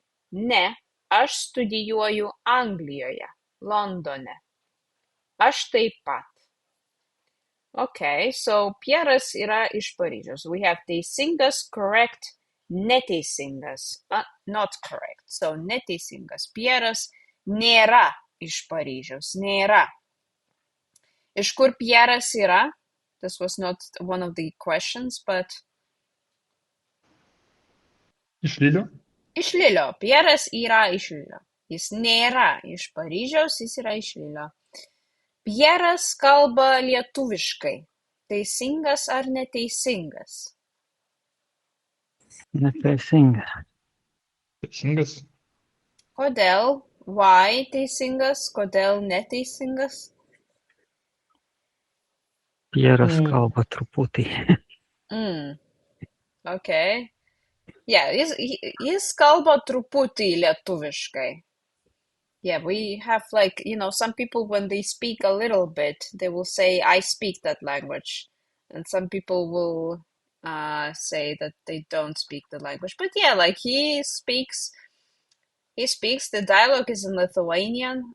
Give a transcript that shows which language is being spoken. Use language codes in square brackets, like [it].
[lt] Ne, aš studijuoju Anglijoje, Londone. Aš taip pat. [en] Okay, so [lt] Pieras yra iš Paryžiaus. [en] We have teisingas, correct, neteisingas, not correct. [lt] So neteisingas. Pieras nėra iš Paryžiaus, nėra. Iš kur Pieras yra? [en] This was not one of the questions, but [lt] Iš Lilio? Iš Lilio. Pieras yra iš Lilio. Jis nėra iš Paryžiaus, jis yra iš Lilio. Pieras kalba lietuviškai. Teisingas ar neteisingas? Neteisinga. Teisingas. Kodėl? [en] Why [lt] teisingas? Kodėl neteisingas? Pieras kalba truputį. [en] Okay. [lt] Yeah, jis kalba truputį lietuviškai. [en] Yeah, we have like, some people when they speak a little bit, they will say, I speak that language. And some people will say that they don't speak the language. But yeah, like he speaks, the dialogue is in Lithuanian.